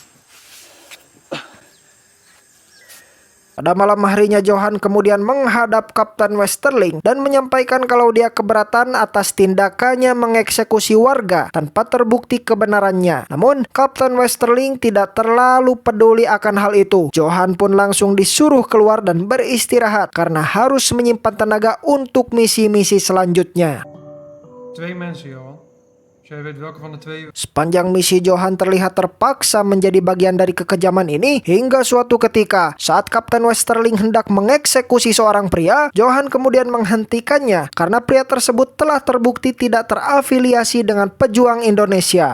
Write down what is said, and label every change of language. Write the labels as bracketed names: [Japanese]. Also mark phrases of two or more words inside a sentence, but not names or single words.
[Indonesian] Pada malam harinya Johan kemudian menghadap Kapten Westerling dan menyampaikan kalau dia keberatan atas tindakannya mengeksekusi warga tanpa terbukti kebenarannya. Namun Kapten Westerling tidak terlalu peduli akan hal itu. Johan pun langsung disuruh keluar dan beristirahat karena harus menyimpan tenaga untuk misi-misi selanjutnya. [Dutch] 2 mensen, Johan. Jij weet welke van de 2... [Indonesian] Sepanjang misi Johan terlihat terpaksa menjadi bagian dari kekejaman ini hingga suatu ketika saat Kapten Westerling hendak mengeksekusi seorang pria, Johan kemudian menghentikannya karena pria tersebut telah terbukti tidak terafiliasi dengan pejuang Indonesia.